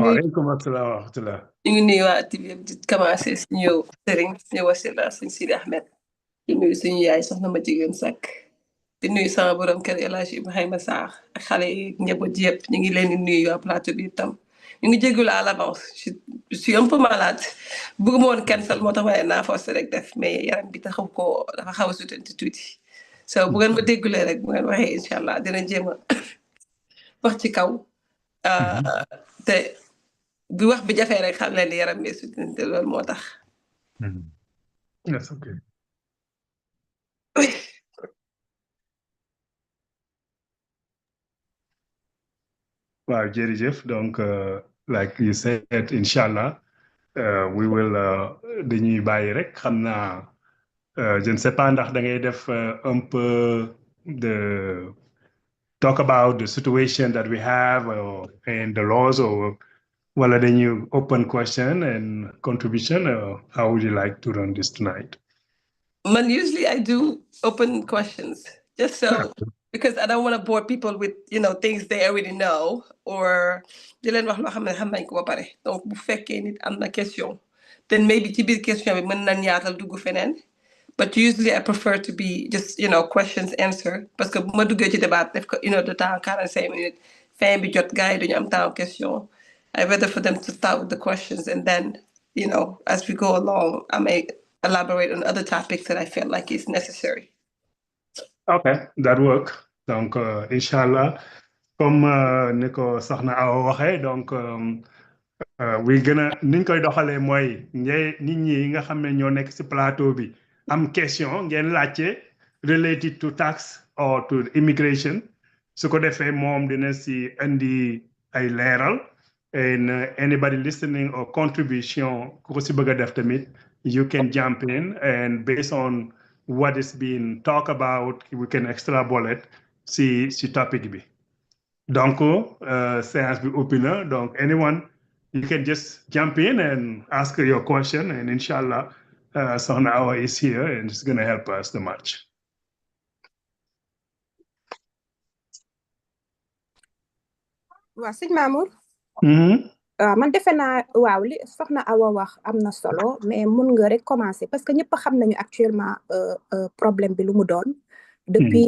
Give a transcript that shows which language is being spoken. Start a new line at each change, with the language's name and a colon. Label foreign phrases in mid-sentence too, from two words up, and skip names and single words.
Arabic: وعليكم السلام ورحمة الله.
Wolof: ñu ngi nuyu waa TV di commencé suñu sëriñ suñu wasila suñu Sidi Ahmed, di nuyu suñu yaay soxna ma jigéen Sakk, di nuyu sama borom kër El Hadj Ibrahima Sarr ak xale yi njaboot yëpp ñu ngi leen di nuyu waa plateau bi itam. ñu ngi jégalu
French: à l'avance, je suis un peu malade,
Wolof: bëgguma woon cancel moo tax waaye naa forcé rek def, mais yaram bi dafa xaw a sutanti tuuti. So bu ngeen ma déggulee rek bu ngeen waxee
Arabic: إن شاء الله
Wolof: dina jéem a wax ci kaw. te bi wax bi jafee rek xam leen ni yaram bi sutanti loolu moo tax.
English: That's okay. Wow, jërëjëf. Donc like you said, inshallah we will
Wolof: dañuy bàyyi rek xam naa
French: je ne sais pas
Wolof: ndax da ngay def
French: un peu
English: the talk about the situation that we have and the laws, or
Wolof: wala dañuy
English: open question and contribution, or how would you like to run this tonight? Man, usually I do open questions just so because I don't want to bore people with things they already know, or
Wolof: di leen wax loo xam ne xam nañ ko ba pare. Donc bu fekkee nit am na question,
English: then maybe
Wolof: ci biir question bi mën nañ yaatal dugg feneen.
English: But usually I prefer to be just questions answered,
French: parce que
Wolof: bu ma duggee ci débat def ko
French: 1 heure de temps
Wolof: 45 minutes fin bi jot gars yi duñu am temps question.
English: I rather for them to start with the questions, and then as we go along I may elaborate on other topics that I feel like is necessary. Okay, that work.
Wolof: Donc inshallah comme ni ko soxna Awa waxee donc wi gën a niñ koy doxalee mooy nit ñi nga xam ne ñoo nekk ci plateau bi am question ngeen laajte
English: related to tax or to immigration
Wolof: su ko defee moom dina ci indi ay leeral
English: and anybody listening or contribution
Wolof: ku ko ci bëgg a def tamit
English: you can jump in and based on what is being talked about we can extrapolate
Wolof: ci topic bi donc séance bi ubbi na donc
English: anyone you can just jump in and ask your question and inshallah Sohna Awa is here and it's going to help us the much.
Wolof: waaw sëñ Mamour man defe naa waaw li soxna Awa wax am na solo mais mun nga rek
French: commencer parce que
Wolof: ñëpp xam nañu
French: actuellement problème
Wolof: bi lu mu doon depuis